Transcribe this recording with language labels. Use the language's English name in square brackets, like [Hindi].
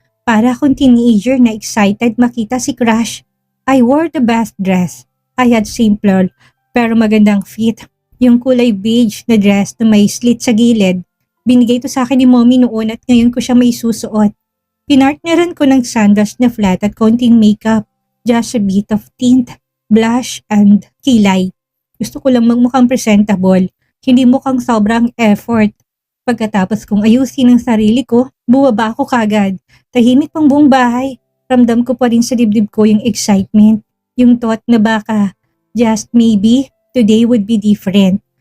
[Filipino] Para akong teenager na excited makita si Crush. [English] I wore the best dress. I had simple [Filipino] pero magandang fit. Yung kulay beige na dress na may slit sa gilid. Binigay to sa akin ni mommy noon at ngayon ko siya may susuot. Pinartneran ko ng sandals na flat at konting makeup. [English] Just a bit of tint, blush, and kilay. [Filipino] Gusto ko lang magmukhang presentable, hindi mukhang sobrang effort. Pagkatapos kong ayusin ang sarili ko, bumaba ako kagad. Tahimik pang buong bahay. Ramdam ko pa rin sa dibdib ko yung excitement. [English] Yung thought na baka, just maybe, today would be different.